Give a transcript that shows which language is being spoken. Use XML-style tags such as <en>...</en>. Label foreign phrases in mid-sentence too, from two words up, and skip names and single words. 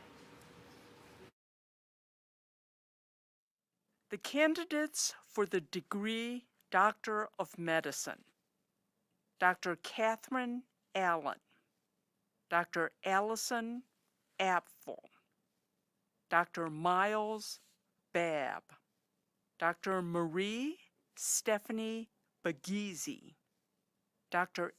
<en>The candidates for the degree Doctor of Medicine: Dr. Catherine Allen, Dr. Allison Apfel, Dr. Miles Babb, Dr. Marie Stephanie Bagisi, Dr.</en>